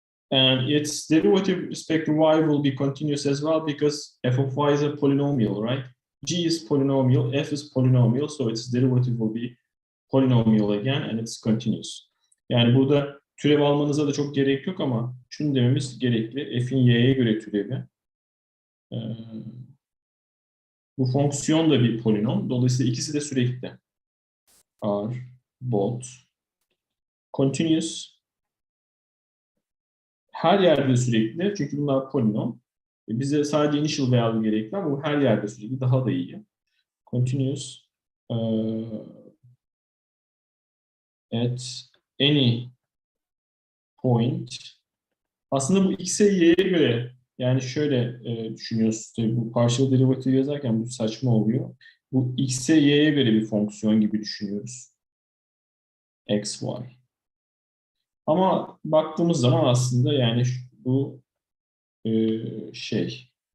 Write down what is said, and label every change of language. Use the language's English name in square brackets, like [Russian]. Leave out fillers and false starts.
[English] And its derivative with respect to y will be continuous as well because f of y is a polynomial, right? G is polynomial, f is polynomial, so its derivative will be polynomial again and it's continuous. [Turkish] Yani burada türev almanıza da çok gerek yok ama şunu dememiz gerekli. F'in y'ye göre türevi. Bu fonksiyon da bir polinom. Dolayısıyla ikisi de sürekli. [English] Are both continuous. [Turkish] Her yerde sürekli çünkü bunlar polinom. Bize sadece initial value gerekli ama bu her yerde sürekli daha da iyi. [English] Continuous at any point. [Turkish] Aslında bu x'e y'ye göre yani şöyle düşünüyorsunuz. Tabii bu partial derivative yazarken bu saçma oluyor. Bu x'e y'ye göre bir fonksiyon gibi düşünüyoruz. X, y. Ama baktığımız zaman aslında yani bu şey